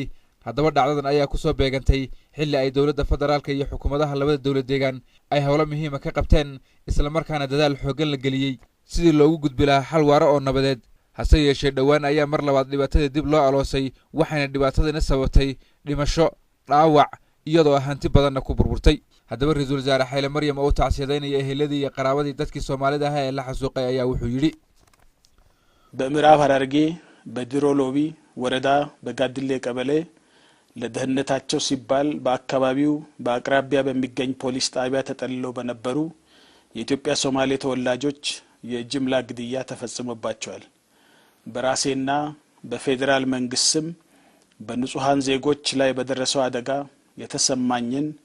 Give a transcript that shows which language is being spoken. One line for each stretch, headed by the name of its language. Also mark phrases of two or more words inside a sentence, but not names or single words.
Somali: haddaba dhacdadan ayaa ku soo beegantay xilli ay dawladda federaalka iyo xukuumadaha labada dawlad deegaan ay hawlo muhiim ah ka qabteen isla markaana dadaal xooggan la galiyay sidii loogu gudbi lahaa xal waara oo nabadeed hase yeeshee dhawaan ayaa mar labaad dhibaatada dib loo aloosay waxayna dhibaatadana sababtay dhimasho dhaawac iyadoo hanti badanna ku burburtay haddaba ra'iisul wasaare Hailemaryam oo tacsiyadeynaya eheladii iyo qaraabadii dadkii Soomaalida ahaa ee la xasuuqay ayaa wuxuu yiri
Amharic: በምዕራብ ሐረርጌ በድሮሎቢ ወረዳ በጋድሌ ቀበሌ ለደህንነታቸው ሲባል በአካባቢው በአቅራቢያ በሚገኝ ፖሊስ ጣቢያ ተጠልለው በነበሩ የኢትዮጵያ ሶማሌ ተወላጆች የጅምላ ግድያ ተፈጽሞባቸዋል። በራሴና በፌደራል መንግስትም በንጹሃን ዜጎች ላይ በደረሰው አደጋ የተሰማኝን